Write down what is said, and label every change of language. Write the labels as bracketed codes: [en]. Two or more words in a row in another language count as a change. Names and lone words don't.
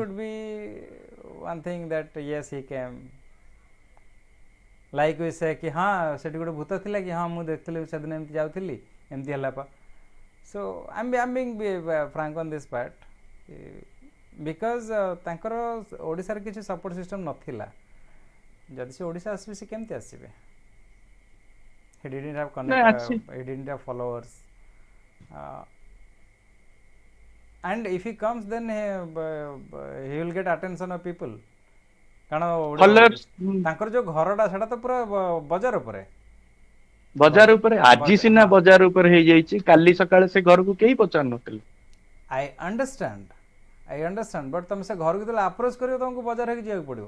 [en] could be one thing that yes he came, like we say [or] କି ହଁ ସେଠି ଗୋଟେ ଭୂତ ଥିଲା କି, ହଁ ମୁଁ ଦେଖିଥିଲି ସେଦିନ ଏମିତି ଯାଉଥିଲି ଏମିତି ହେଲା ପା। [en] so I'm being frank on this part, because [or] ତାଙ୍କର ଓଡ଼ିଶାରେ କିଛି [en] support system ନଥିଲା। [or] ଯଦି ସେ ଓଡ଼ିଶା ଆସିବେ, ସେ କେମିତି ଆସିବେ? [en] he didn't have [or] ନାଇଁ କନେକ୍ଟ, ଅଛି [en] he didn't have followers, and if he comes then he will get attention of people, [or] କାରଣ ଫଲୋଅର୍ସ ତାଙ୍କର ଯେଉଁ ଘରଟା ସେଇଟା ତ ପୁରା ବଜାର ଉପରେ। ବଜାର ଉପରେ, ଆଜି ସିନା ହଁ, ବଜାର ଉପରେ ହେଇଯାଇଛି, କାଲି ସକାଳେ ସେ ଘରକୁ କେହି ପଚାରୁ ନଥିଲେ। [en] I understand, but [or] ତମେ ସେ ଘରକୁ ଯେତେବେଳେ ଆପ୍ରୋଚ୍ କରିବ, ତମକୁ ବଜାର ହେଇକି ଯିବାକୁ ପଡ଼ିବ।